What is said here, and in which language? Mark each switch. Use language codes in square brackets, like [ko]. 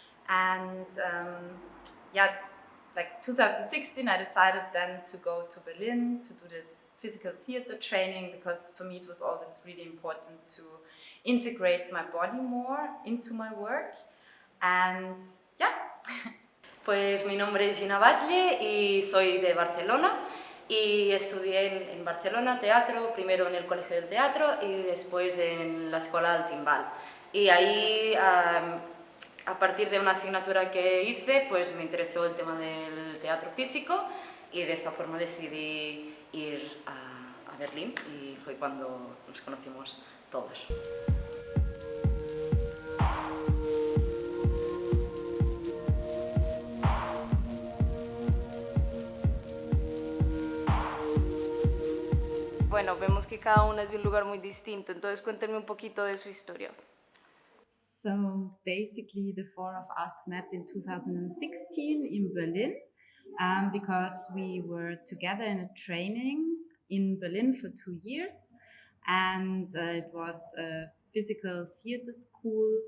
[en] And yeah, like 2016, I decided then to go to Berlin to do this physical theater training, because for me it was always really important to integrate my body more into my work. And yeah. [es] Pues mi nombre es Gina Batlle y soy de Barcelona. Y estudié en Barcelona teatro, primero en el Colegio del Teatro y después en la Escuela del Timbal. Y ahí, a partir de una asignatura que hice, pues me interesó el tema del teatro físico y de esta forma decidí ir a Berlín y fue cuando nos conocimos todas. Bueno, vemos que cada una es de un lugar muy distinto, entonces cuéntenme un poquito de su historia. [en] So basically the four of us met in 2016 in Berlin, because we were together in a training in Berlin for 2 years, and it was a physical theater school.